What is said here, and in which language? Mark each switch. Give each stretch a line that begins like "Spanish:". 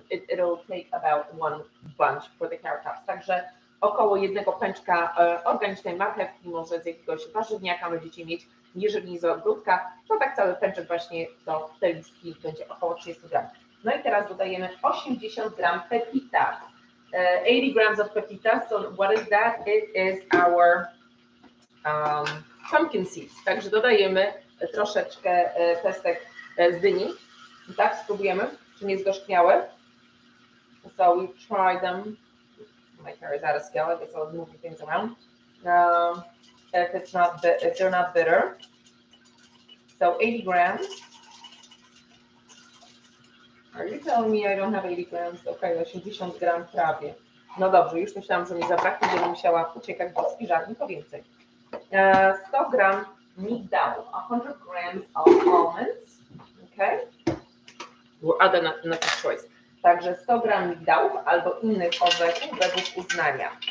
English: It'll take about one bunch for the carrot tops.
Polish: Także około jednego pęczka organicznej marchewki, może z jakiegoś warzywniaka będziecie mieć. Jeżeli nie z ogródka, to tak cały pęczek właśnie to te listki będzie około 30 gram. No i teraz dodajemy 80 gram pepitas.
English: 80 grams of pepitas, so what is that? It is our pumpkin seeds.
Polish: Także dodajemy troszeczkę pestek z dyni. I tak, spróbujemy, czy nie zgorzkniały.
English: So we try them. My hair is out of scale, I guess I was moving things around. If they're not bitter. So 80 grams. Are you telling me I don't have 80 grams?
Polish: Okay, 80 gram prawie. No dobrze, już myślałam, że mi zabraknie, żebym musiała uciekać do spiżarni po więcej. 100 gram migdałów,
English: 100 grams of almonds. Okay. Other nut choice.
Polish: Także 100 gram migdałów albo innych orzechów według uznania.